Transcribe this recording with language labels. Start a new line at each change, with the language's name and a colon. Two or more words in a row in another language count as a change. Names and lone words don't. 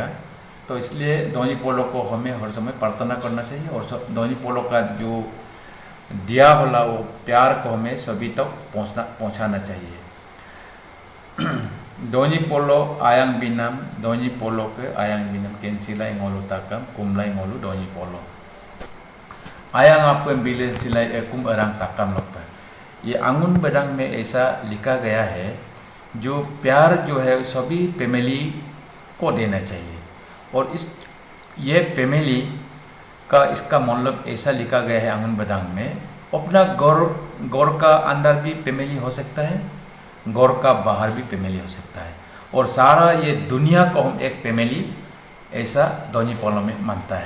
Hindi: तो इसलिए दोनी पोलो को हमें हर समय प्रार्थना करना चाहिए और दोनी पोलो का जो दिया होला वो प्यार को हमें सभी तक पहुंचाना चाहिए।
Adi: दोनी पोलो आयांग बिनाम दोनी पोलो के आयांग बिनाम केंसिलाई ngolu takam kumlai ngolu दोनी पोलो आयांग आपको बिले सिलाई एकुम अरंग takam लोग।
Hindi: ये अंगुन बदंग में ऐसा लिखा गया है जो प्यार जो है सभी फैमिली को देना चाहिए और इस ये फैमिली का इसका मतलब ऐसा लिखा गया है अंगुन बदंग में अपना गौर का अंदर भी फैमिली हो सकता है, गौर का बाहर भी फैमिली हो सकता है और सारा ये दुनिया को हम एक फैमिली ऐसा दोनी पोलो में मानता है।